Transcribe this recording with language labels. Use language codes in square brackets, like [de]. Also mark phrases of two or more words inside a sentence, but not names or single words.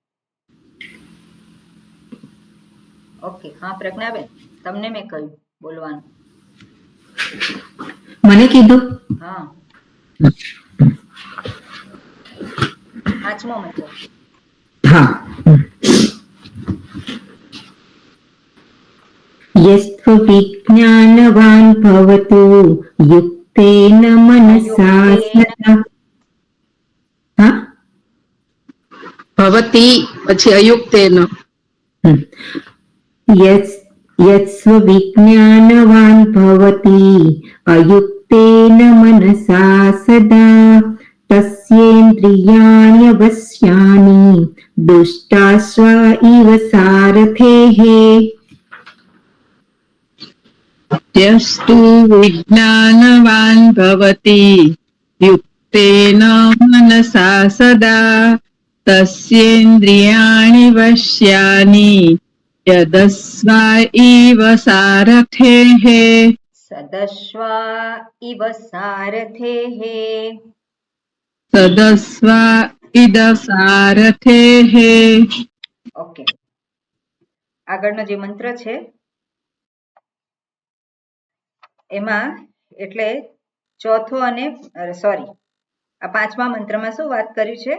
[gu] ઓકે, હા પ્રજ્ઞાબેન તમને મેં કહ્યું બોલવાનું. મને કીધું? હા, પાંચમો મંત્ર. હા. [sa] यस्त्व विज्ञानवान् भवतु युक्तेन मनसा स्मृतः। [gu] हाँ? ભવતી પછી અયુક્તેન. [sa] यस्व विज्ञानवान् भवति अयुक्तेन मनसा सदा तस्येन्द्रियाणि वश्यानि दुष्टाश्व इव सारथेः। यस्तु विज्ञानवान् भवति युक्तेन मनसा सदा तस्येन्द्रियाणि वश्यानि यदस्वा इव सारथेः। સદશ્વા ઇવ સારથેઃ. સદસ્વા ઇદ સારથેઃ. [gu] ઓકે, આગળનો જે મંત્ર છે એમાં એટલે ચોથો અને સોરી આ પાંચમા મંત્રમાં શું વાત કરી છે?